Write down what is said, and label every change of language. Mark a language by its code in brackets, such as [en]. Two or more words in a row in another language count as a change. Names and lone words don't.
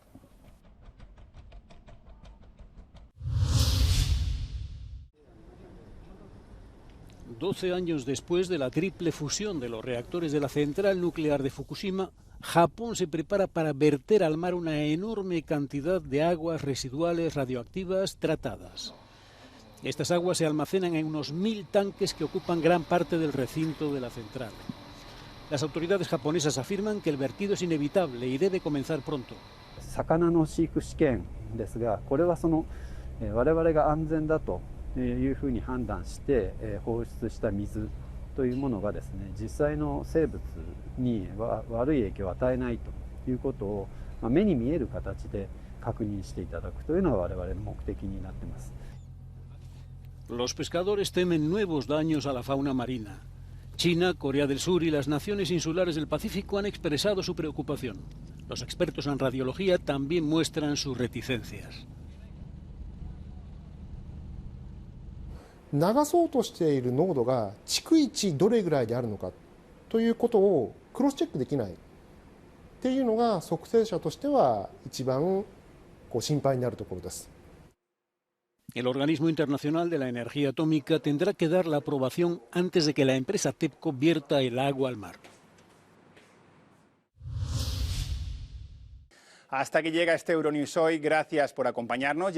[es] $12 años después de la triple fusión de los reactores de la central nuclear de Fukushima, Japón se prepara para verter al mar una enorme cantidad de aguas residuales radioactivas tratadas. Estas aguas se almacenan en unos 1000 tanques que ocupan gran parte del recinto de la central. Las autoridades japonesas afirman que el vertido es inevitable y debe comenzar pronto. [ja] 魚の飼育試験ですが、これは我々が安全だというふうに判断して放出した水というものがですね、実際の生物に悪い影響を与えないということを目に見える形で確認していただくというのが我々の目的になっています。 [es] Los pescadores temen nuevos daños a la fauna marina. China, Corea del Sur y las naciones insulares del Pacífico han expresado su preocupación. Los expertos en radiología también muestran sus reticencias. [ja] 流そうとしている濃度が逐一どれぐらいであるのかということをクロスチェックできないっていうのが測定者としては一番心配になるところです。 [es] El Organismo Internacional de la Energía Atómica tendrá que dar la aprobación antes de que la empresa TEPCO vierta el agua al mar. Hasta que llega este Euronews hoy, gracias por acompañarnos.